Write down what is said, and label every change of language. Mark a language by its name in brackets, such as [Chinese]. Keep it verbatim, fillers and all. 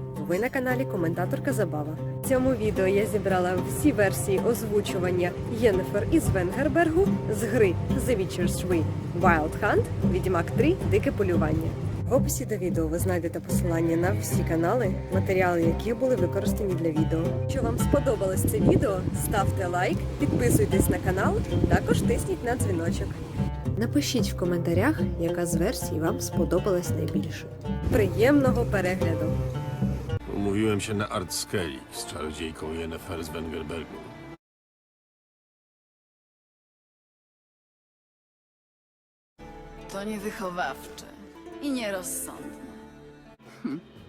[Ukrainian] Ви на каналі Коментаторка Забава. В цьому відео я зібрала всі версії озвучування Єнніфер із Венгербергу з гри The Witcher три Wild Hunt, Відьмак три Дике полювання. В описі до відео ви знайдете посилання на всі канали, матеріали яких були використані для відео. Якщо вам сподобалось це відео, ставте лайк, підписуйтесь на канал, також тисніть на дзвіночок. Напишіть в коментарях, яка з версій вам сподобалась найбільше. Приємного перегляду! [Polish] Umówiłem się na Art Skellig z czarodziejką Yennefer z Wengerbergu. To niewychowawcze i nierozsądne. Hm.